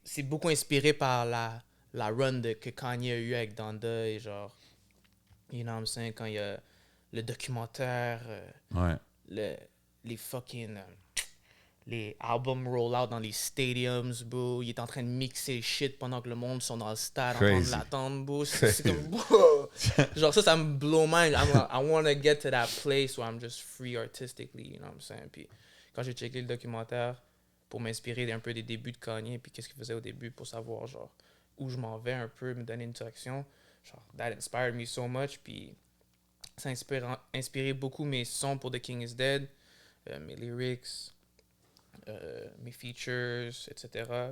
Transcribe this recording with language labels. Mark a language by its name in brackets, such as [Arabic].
[French] C'est beaucoup inspiré par la run que Kanye a eu avec Donda et genre, [English] you know what I'm saying, [French] quand il y a le documentaire, Ouais. les fucking... les albums roll-out dans les stadiums, bro. Il est en train de mixer le shit pendant que le monde sont dans le stade en train de [English] Crazy. [French] l'attendre, bro. C'est comme, bro. Genre ça me blow mind. [English] I want to get to that place where I'm just free artistically, you know what I'm saying? [French] Puis quand j'ai checké le documentaire pour m'inspirer un peu des débuts de Kanye, puis qu'est-ce qu'il faisait au début pour savoir, genre, où je m'en vais un peu, me donner une direction, genre, [English] that inspired me so much, [French] puis ça a inspiré beaucoup mes sons pour The King is Dead, mes lyrics, mes features, etc.